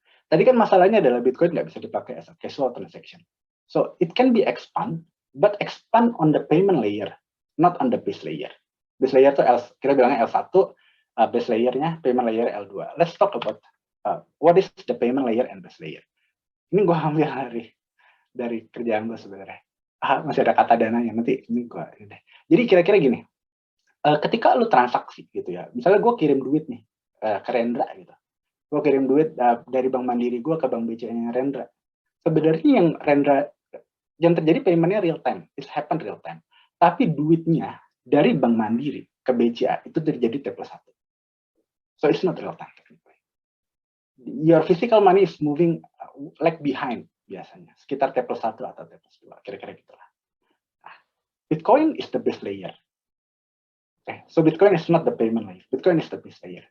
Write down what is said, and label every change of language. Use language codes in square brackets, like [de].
[id] Tadi kan masalahnya adalah Bitcoin nggak bisa dipakai [en] as a casual transaction. So it can be expand, but expand on the payment layer, not on the base layer. [id] Base layer itu kita bilangnya L1, base layernya payment layer L2. [en] Let's talk about what is the payment layer and base layer. [id] Ini gue ambil dari kerjaan gue sebenarnya. Masih ada kata dananya, nanti ini gue. Jadi kira-kira gini, ketika lu transaksi gitu ya, misalnya gue kirim duit nih ke Rendra gitu, gue kirim duit dari Bank Mandiri gue ke Bank BCA-nya Rendra. Sebenarnya yang terjadi paymentnya real time, [en] it happen real time. [id] Tapi duitnya dari Bank Mandiri ke BCA itu terjadi T+1. [en] So it's not real time technically. Your physical money is moving lag behind [id] biasanya, sekitar T+1 atau T+2, kira-kira gitulah. [en] Nah, Bitcoin is the base layer. Okay, so Bitcoin is not the payment layer. Bitcoin is the base layer.